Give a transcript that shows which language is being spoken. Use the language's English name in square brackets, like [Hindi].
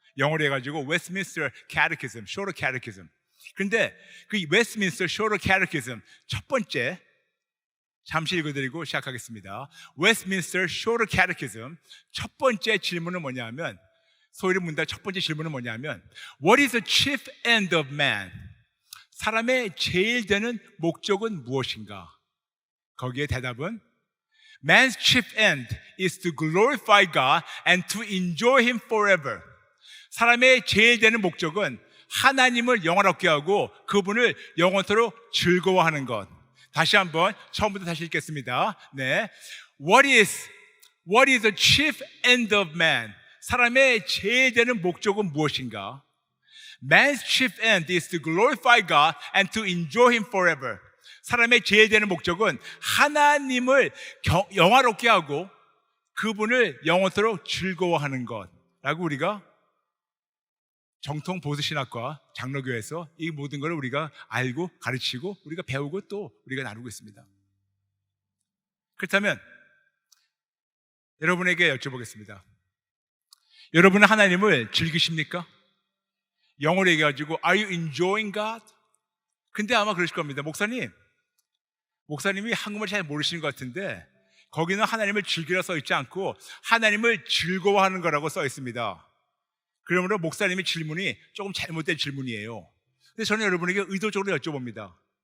[Korean] 영어로 해가지고 웨스트민스터 캐티키즘, 쇼르 캐티키즘. 그런데 그 웨스트민스터 쇼르 캐티키즘 첫 번째, 잠시 읽어드리고 시작하겠습니다. 웨스트민스터 쇼르 캐티키즘 첫 번째 질문은 뭐냐면, 소요리 문답 첫 번째 질문은 뭐냐면 [English] What is the chief end of man? [Korean] 사람의 제일 되는 목적은 무엇인가? 거기에 대답은 [English] Man's chief end is to glorify God and to enjoy Him forever. [Korean] 사람의 제일 되는 목적은 하나님을 영원하게 하고 그분을 영원토록 즐거워하는 것. 다시 한번 처음부터 다시 읽겠습니다. [English] 네, What is the chief end of man? [Korean] 사람의 제일 되는 목적은 무엇인가? [English] Man's chief end is to glorify God and to enjoy Him forever. [Korean] 사람의 제일 되는 목적은 하나님을 영화롭게 하고 그분을 영원토록 즐거워하는 것라고 우리가 정통 보수신학과 장로교에서 이 모든 것을 우리가 알고 가르치고 우리가 배우고 또 우리가 나누고 있습니다. 그렇다면 여러분에게 여쭤보겠습니다. 여러분은 하나님을 즐기십니까? 영어로 얘기해가지고 [English] Are you enjoying God? [Korean] 근데 아마 그러실 겁니다. 목사님이 한국말 잘 모르시는 것 같은데 거기는 하나님을 즐기라 써 있지 않고 하나님을 즐거워하는 거라고 써 있습니다. 그러므로 목사님의 질문이 조금 잘못된 질문이에요. 근데 저는 여러분에게 의도적으로 여쭤봅니다.